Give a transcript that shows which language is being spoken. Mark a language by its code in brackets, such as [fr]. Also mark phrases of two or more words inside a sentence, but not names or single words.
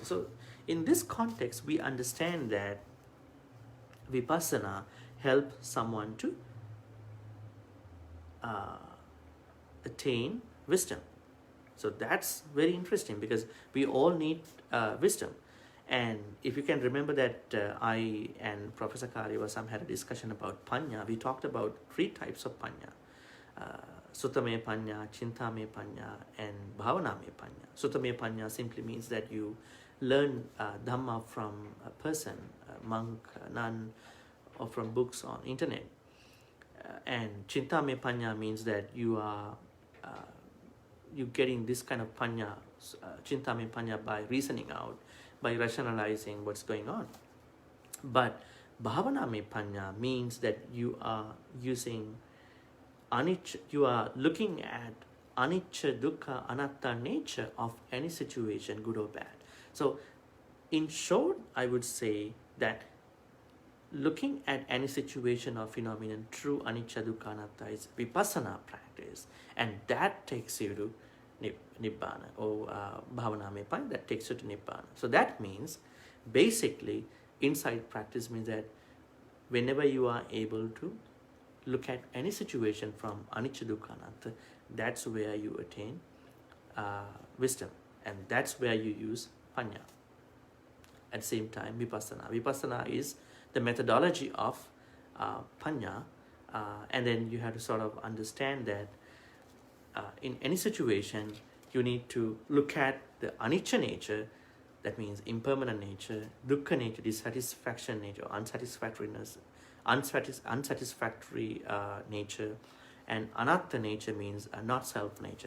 [en] So, in this context, we understand that vipassana helps someone to attain wisdom. So that's very interesting because we all need wisdom. And if you can remember that I and Professor Karyavasam had a discussion about panya, we talked about 3 types of panya. [pi] Suttame panya, chintame panya, and bhavaname panya. Suttame panya [en] simply means that you learn Dhamma from a person, a monk, a nun, or from books on internet. And [pi] chintame panya [en] means that you are getting this kind of panya, [pi] chintame panya, [en] by reasoning out, by rationalizing what's going on. But [pi] bhavaname panya [en] means that you are using anicca, you are looking at [pi] anicca, dukkha, anatta [en] nature of any situation, good or bad. So in short, I would say that looking at any situation or phenomenon through [pi] anicca, dukkha, anatta [en] is vipassana practice, and that takes you to nibbana, or [pi] bhavaname panya, [en] that takes you to nibbana. So that means basically insight practice means that whenever you are able to look at any situation from [pi] anicca, dukkha, anatta, [en] that's where you attain wisdom, and that's where you use panya. At the same time, vipassana. Vipassana is the methodology of panya, and then you have to sort of understand that in any situation you need to look at the anicca nature, that means impermanent nature, dukkha nature, dissatisfaction nature, unsatisfactoriness, unsatisfactory nature, and anatta nature means not self nature.